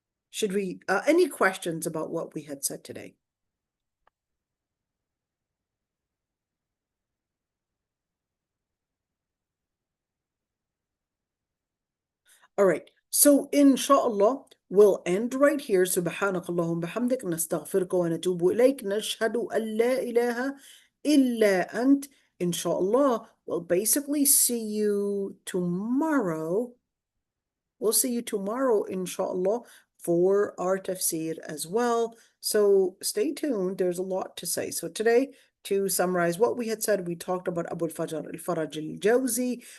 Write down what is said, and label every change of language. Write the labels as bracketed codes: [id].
[en] Should we, any questions about what we had said today? All right. So inshallah, we'll end right here. [ar] سبحانك اللهم بحمدك نستغفرك ونتوب إليك نشهد أن لا إله إلا أنت. [en] Inshallah, we'll basically see you tomorrow. We'll see you tomorrow, inshallah, for our tafsir as well. So stay tuned. There's a lot to say. So today, to summarize what we had said, we talked about Abu al-Fajr al-Faraj al-Jawzi.